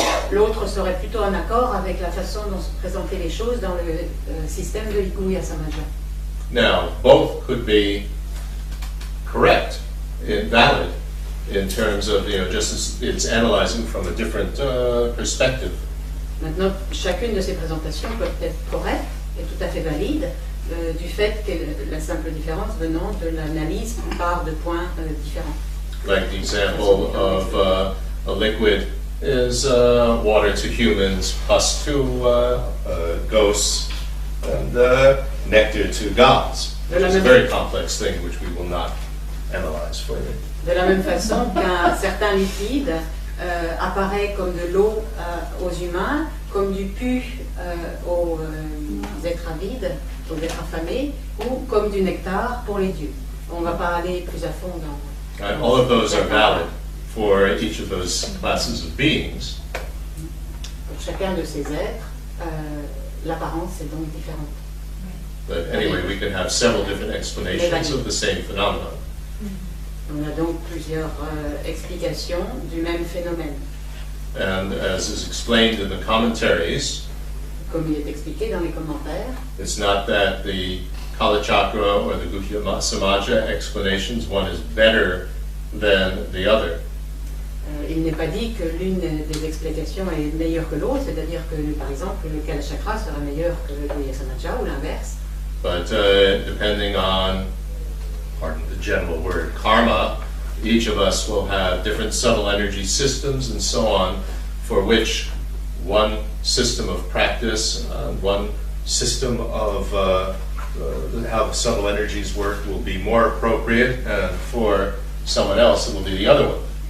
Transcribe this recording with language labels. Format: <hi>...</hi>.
<fr>L'autre serait plutôt en accord avec la façon dont se présentaient les choses dans le système de Guhya Samaja.</fr> <en>Now, both could be correct and valid in terms of, just as it's analyzing from a different perspective.</en> <fr>Maintenant, chacune de ces présentations peut être correcte et tout à fait valide du fait que la simple différence venant de l'analyse par de points différents.</fr> <en>Like the example of a liquid is water to humans plus to ghosts and nectar to gods. It's a very complex thing which we will not analyze for you.</en> <fr>De la même façon qu'un certain liquide apparaît comme de l'eau aux humains, comme du pu aux êtres avides, aux êtres affamés, ou comme du nectar pour les dieux. On ne va pas aller plus à fond dans...</fr> <en>And all of those are valid for each of those classes of beings.</en> <fr>Pour chacun de ces êtres, l'apparence est donc différente.</fr> <en>But anyway, we can have several different explanations of the same phenomenon.</en> <fr>On a donc plusieurs explications du même phénomène.</fr> <en>And as is explained in the commentaries,</en> <fr>Comme il est expliqué dans les commentaires,</fr> <en>it's not that the Kalachakra or the Guhya Samaja explanations, one is better than the other.</en> <fr>Il n'est pas dit que l'une des explications est meilleure que l'autre, c'est-à-dire que, par exemple, le Kalachakra sera meilleur que le Guhya Samaja ou l'inverse.</fr> <en>But depending on, pardon the general word, karma, each of us will have different subtle energy systems and so on, for which one system of practice, one system of how subtle energies work will be more appropriate, and for someone else it will be the other one.</en>